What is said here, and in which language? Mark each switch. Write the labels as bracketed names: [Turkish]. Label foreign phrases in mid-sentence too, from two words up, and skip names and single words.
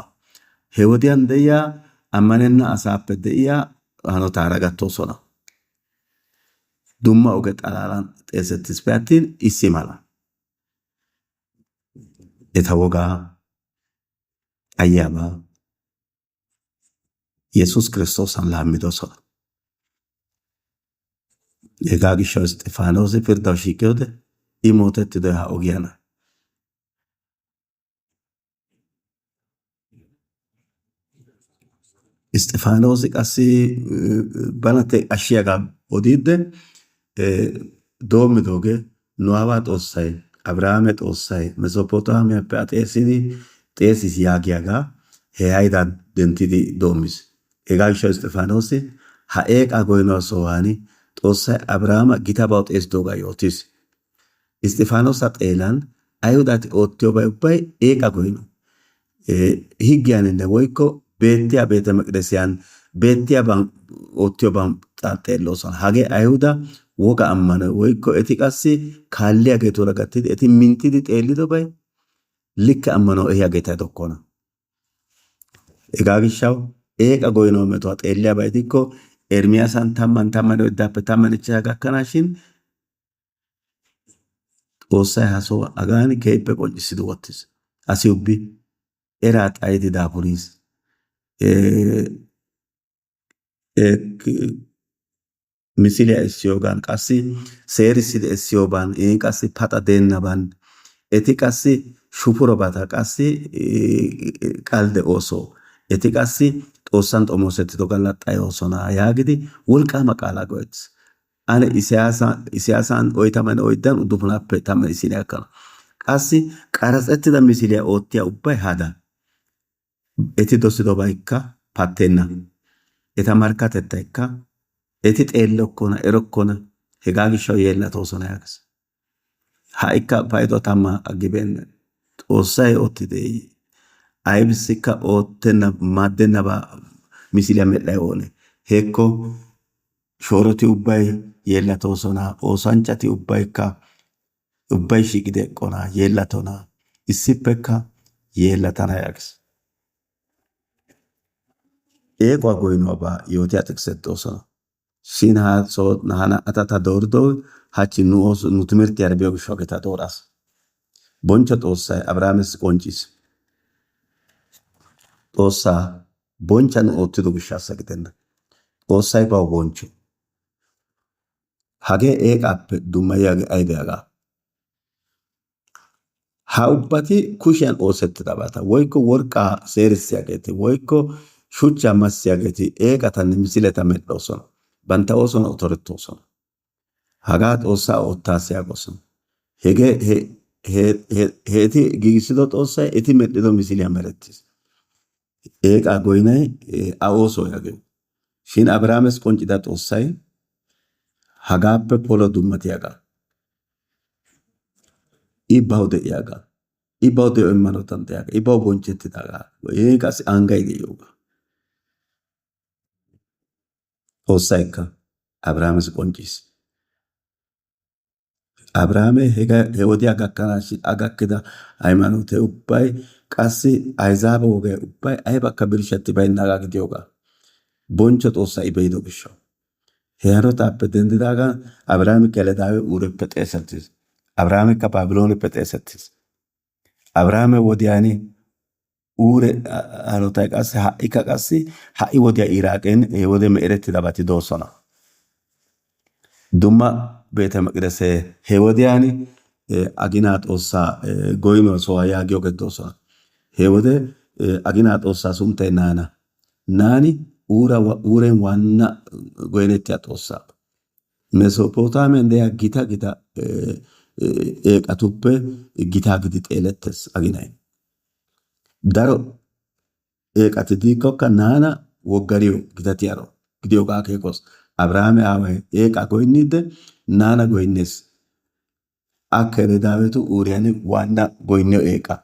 [Wolaytta] He wodiyan de'iya ammanenna asaappe de'iya hanotaara gattoosona. Dumma oge xalaalan xeesettispe attin issi mala. Eta wogaa, ayyabaa Yesuus Kiristoosan laammidosona. Hegaa gishshawu Isxifaanossi pirddawu shiiqiyode I mootettidoy ha ogiyana. Isxifaanossi qassi bana ashshiyagaa odiidde doommidoogee nu aawaa Xoossay Abrahaame Xoossay Mesopootaamiyappe xeesis yaagiyagaa he haydaa denttidi doommis. Hegaa gishshawu Isxifaanossi ha eeqaa goynuwa sohuwan Xoossay Abrahaama gitabawu xeesidoogaa yootis. Isxifaaноsa xeelan Ayihudati oottiyobay ubbay eeqa goyno. Higgiyaninne woykko beettiya beete meqdesiyan beettiyaban oottiyoban xeelloosona. Hagee Ayihuda woga ammanoy woykko eti qassi kaalliyageetuura gattidi eti minttidi xeellidobay likke ammanawu ehiyageeta gidokkona. Hegaa gishshawu eeqa goynuwa metuwa xeelliyaba gidikko Ermiyaasan 10:14 gakkanaashin Xoossay ha sohuwa hagan keehippe qonccissidi wottis. Asi ubbi eraa xayidi daafuriis. misiliya essiyogan qassi seerissidi essiyoban qassi paxa deennaban eti qassi shufurobata qassi qalde ooso eti qassi xoossan xomoosettido galla xayoosona yaagidi wolqqaama qaalaa go'ettis. Ane Isiyaasan 44:9 isiniya gakkanawu. Qassi qarats'ettida misiliya oottiya ubbay hada. Eti dosidobaykka pattenna. Eta markkatettaykka eti xeellokkona, erokkona. Hegaa gishshawu yeellatoosona yaagees. Ha'ikka payduwa 10 aggibeenna. Xoossay oottide aybissikka oottenna maaddennabaa misiliya medhdhay oonee? Hekko shooroti ubbay yeellatoosona. Oosanchchati ubbay shiiqidi eqqona, yeellatona. Issippekka yeellatana yaagees. Eequwa goynuwabaa yootiya tekiseti doosona. Shin ha naa"ata ta dooridoy hachchi nu timirttiyara biyo gishshawu ta dooraas. Bonchcho Xoossay Abrahaamessi qoncciis. Xoossaa bonchcha nu oottido gishshaassa gidenna. Xoossay bawu bonchcho. Hagee eeqaappe dummayiyagee aybee hagaa? Ha ubbati kushiyan oosettidabata woykko worqqaa seerissiyageeti woykko shuchchaa massiyageeti eeqatanne misileta medhdhoosona. Bantta oosuwan otorettoosona. Hagaa Xoossaa oottaas yaagosona. Hegee eti giigissido Xoossay eti medhdhido misiliya merettiis. Eeqaa goynay a ooso yaagee. Shin Abrahaames qonccida Xoossay hagaappe polo dummatiyagaa. I bawu de'iyagaa. I bawu de'o immanawu danddayiyaagaa. I bawu bonchchettidaagaa. Qassi anggay de'iyoogaa. Xoossaykka Abrahaames qoncciis. Abrahaame he wodiya gakkanaashin a gakkida haymaanootee ubbay qassi ayzaaba wogay ubbay aybakka birshshetti baynnaagaa gidiyoogaa. Bonchcho Xoossaa I be'ido gishshawu. He hanotaappe denddidaagan Abrahaame Keledaawe Uureppe xeesettiis. Abrahaamekka Baabilooneppe xeesettiis. Abrahaame wodiyan Uure hanotay qassi ha'ikka qassi ha'i wodiya Iraaqen he wode me'erettidabati doosona. Dumma beete meqidesee he wodiyan aginaa Xoossaa goynuwa sohuwa yaagiyogee doosona. He wode aginaa Xoossaa sunttay Naana. Naani Uuren waanna goynettiya Xoossaa. Mesopootaamiyan de'iya gita eeqatuppe gitaa gidi xeelettees aginay. Daro eeqati diikkokka Naana woggariyo gitatiyaro gidiyoogaa akeekos. Abrahaame aaway eeqaa goynniidde Naana goynnees. Akka Keledaawetu Uuriyan waanna goynniyo eeqaa.